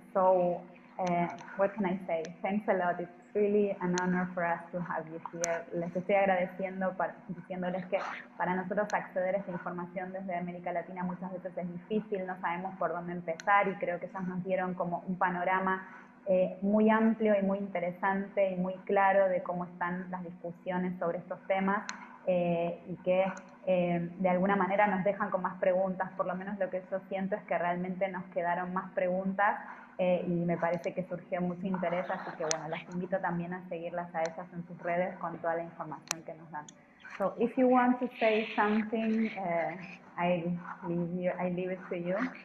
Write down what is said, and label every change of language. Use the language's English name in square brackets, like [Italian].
[English] So what can I say? Thanks a lot. It's really an honor for us to have you here. [Spanish] Les estoy agradeciendo, diciéndoles que para nosotros acceder a esta información desde América Latina muchas veces es difícil, no sabemos por dónde empezar, y creo que ellas nos dieron como un panorama muy amplio y muy interesante y muy claro de cómo están las discusiones sobre estos temas, y que de alguna manera nos dejan con más preguntas. Por lo menos lo que yo siento es que realmente nos quedaron más preguntas, y me parece que surgió mucho interés, así que bueno, las invito también a seguirlas a ellas en sus redes con toda la información que nos dan. [English] So if you want to say something, I leave it to you.